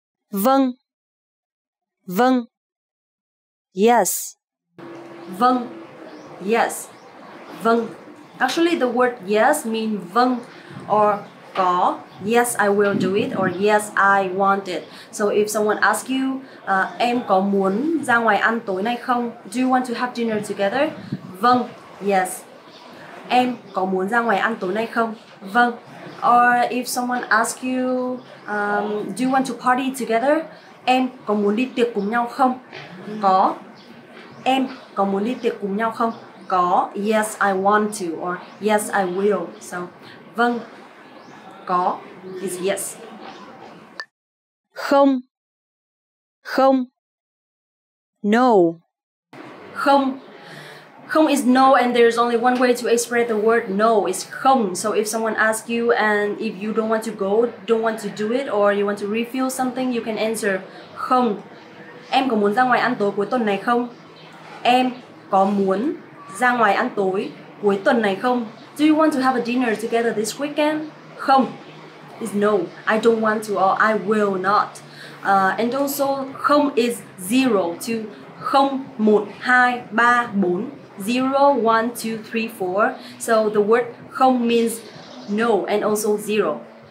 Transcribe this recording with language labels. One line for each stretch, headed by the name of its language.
Vietnamese: Vâng. Vâng.
English: Yes.
Vietnamese: Vâng.
English: Yes. Vâng. Actually, the word yes mean vâng or có. Yes, I will do it or yes, I want it. So if someone asks you,
Vietnamese: em có muốn ra ngoài ăn tối nay không?
English: Do you want to have dinner together?
Vietnamese: Vâng.
English: Yes.
Vietnamese: Em có muốn ra ngoài ăn tối nay không? Vâng.
English: Or if someone asks you, do you want to party together?
Vietnamese: Em có muốn đi tiệc cùng nhau không? Có. Em có muốn đi tiệc cùng nhau không? Có.
English: Yes, I want to. Or yes, I will. So, vâng. Có is yes.
Vietnamese: Không. Không.
English: No.
Vietnamese: Không.
English: Không is no, and there's only one way to express the word no is không. So if someone asks you and if you don't want to go, don't want to do it, or you want to refill something, you can answer không.
Vietnamese: Em có muốn ra ngoài ăn tối cuối tuần này không? Em có muốn ra ngoài ăn tối cuối tuần này không?
English: Do you want to have a dinner together this weekend? Không is no. I don't want to or I will not. And also không is zero to 0, 1, 2, 3, 4. 0, 1, 2, 3, 4. So the word không means no and also zero.